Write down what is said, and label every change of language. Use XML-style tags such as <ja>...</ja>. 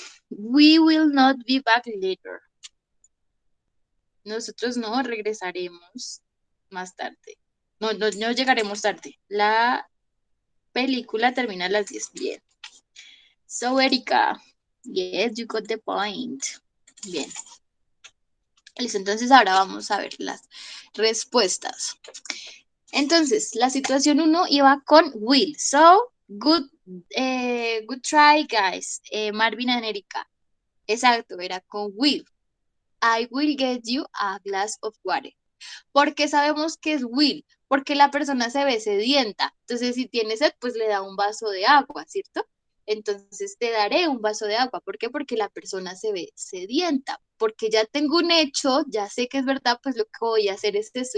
<en>We will not be back later.</en> <es>Nosotros no regresaremos más tarde. No llegaremos tarde. La película termina a las 10.</es> <en>Bien. So, Erika. Yes, you got the point. Bien.</en> <es>Listo, entonces ahora vamos a ver las respuestas. Entonces, la situación 1 iba con will.</es> <en>So, good try, guys. Marvin and Erika.</en> <es>Exacto, era con will.</es> <en>I will get you a glass of water.</en> <es>¿Por qué sabemos que es will? Porque la persona se ve sedienta. Entonces, si tiene sed, pues le da un vaso de agua, ¿cierto? Entonces, te daré un vaso de agua. ¿Por qué? Porque la persona se ve sedienta. Porque ya tengo un hecho, ya sé que es verdad, pues lo que voy a hacer es eso.</es>